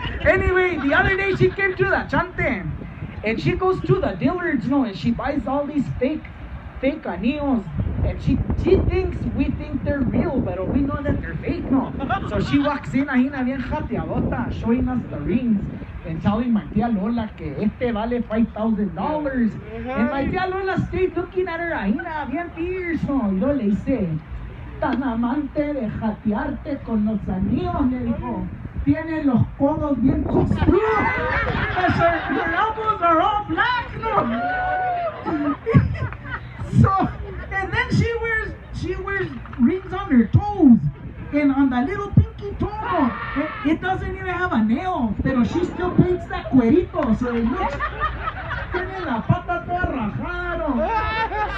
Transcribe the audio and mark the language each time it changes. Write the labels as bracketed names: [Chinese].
[English] Anyway, the other day she came to the Chante, and she goes to the Dillards, no, and she buys all these fake anillos, and she thinks we think they're real, but we know that they're fake, no. So she walks in [Spanish] ahina bien jateadota, [English] showing us the rings, and telling my tia Lola [Spanish] que este vale [English] $5,000. And my tia Lola stayed looking at her [Spanish] ahina bien [English] fierce, no. [Spanish] Y luego le dice, tan amante de jatearte con los anillos, le dijo, tiene los codos bien construidos. [English] Her elbows are all black, no. So, and then she wears rings on her toes, and on the little pinky toe, it doesn't even have a nail, pero she still paints that cuerito, so it looks, [Spanish] tiene la pata toda rajada.